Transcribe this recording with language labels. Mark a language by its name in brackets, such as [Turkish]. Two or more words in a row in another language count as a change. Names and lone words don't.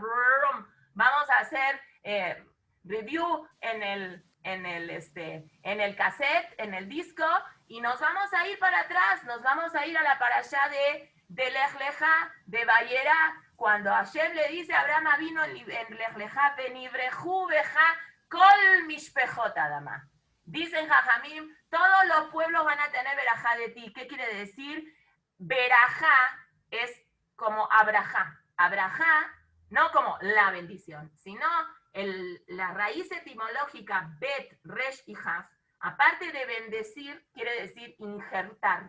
[Spanish] Vamos a hacer review en el cassette, en el disco, y nos vamos a ir para atrás, nos vamos a ir a la parashá de Lech Lecha, de Vayera, cuando Hashem le dice a Abraham vino en Lech Lecha, [Hebrew] ונברכו בך כל משפחות האדמה. [Spanish] Dicen Jajamim, todos los pueblos van a tener verajá de ti. ¿Qué quiere decir? Verajá es como abrajá. Abrajá, no como la bendición, sino la raíz etimológica bet, resh y haf, aparte de bendecir, quiere decir injertar.